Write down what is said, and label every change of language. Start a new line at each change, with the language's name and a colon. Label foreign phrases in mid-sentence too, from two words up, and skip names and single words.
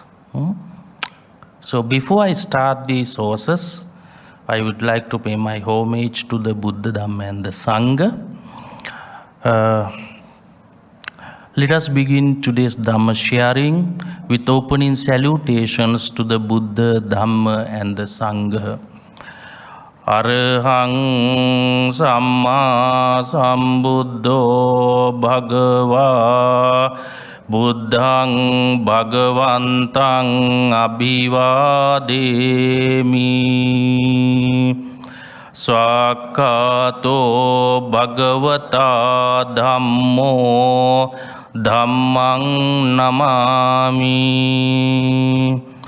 English: So before I start the sources, I would like to pay my homage to the Buddha, Dhamma, and the Sangha. Let us begin today's Dhamma sharing with opening salutations to the Buddha, Dhamma, and the Sangha.
Pali: Arahang Samma Sambuddho Bhagava Buddhang Bhagavantang Abhivademi Swakato Bhagavata Dhammo Dhammang Namami